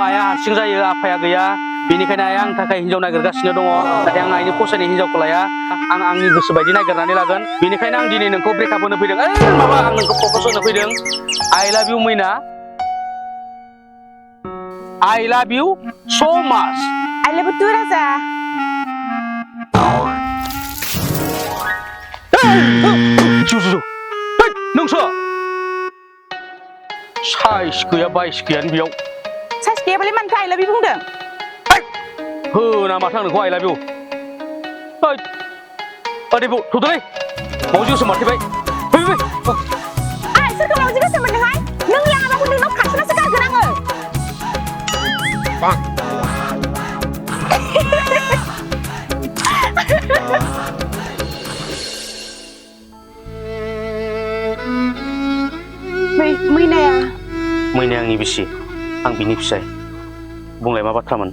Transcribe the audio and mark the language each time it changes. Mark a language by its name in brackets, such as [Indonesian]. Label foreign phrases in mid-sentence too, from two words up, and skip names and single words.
[Bodo] हारसिं जायो आफाया गैया बेनिखायनो आइया आंनि थाखाय हिनजाव नागिरगासिनो दङ नाथाय आं आइनि फसायनाय हिनजावखौ लाया आं आंनि गोसो बायदि नागिरनानै लागोन बेनिखायनो आं दिनै नोंखौ ब्रेकआप होनो फैदों माबा आं नोंखौ प्रप'ज होनो फैदों [English] I love you [Bodo] मैना [English] I love you so much I love you too, Raza. [Bodo] नोंसो साइस गैया बाइस गैयानो बेयाव साइस गैयाबालाय मानोथो [English] I love you [Bodo] बुंदों? होना माथो आं नोंखौ [English] I love you [Bodo] ओरै थ'दोलै मावजि गोसोम मारथेबाय फै आइ सोरखौ मावजि गोसोम मोनदोंहाय नों लाङाबाबो नोंनाव खारसोनासो गारगोन आङो मैनाया आंनि बिसि आं बिनि फिसाय बुंलाय मा बाथ्रामोन